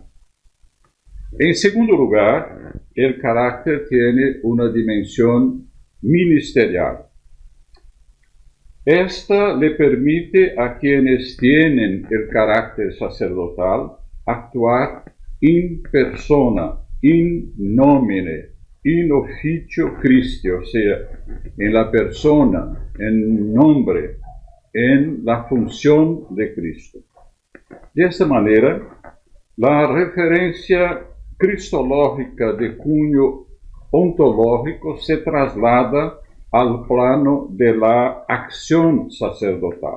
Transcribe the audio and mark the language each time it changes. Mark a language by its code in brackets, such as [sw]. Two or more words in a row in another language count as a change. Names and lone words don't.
[es] En segundo lugar, el carácter tiene una dimensión ministerial. Esta le permite a quienes tienen el carácter sacerdotal actuar [la] in persona, in nomine, in officio Christi, [es] o sea, en la persona, en nombre, en la función de Cristo. De esta manera, la referencia cristológica de cuño ontológico se traslada al plano de la acción sacerdotal.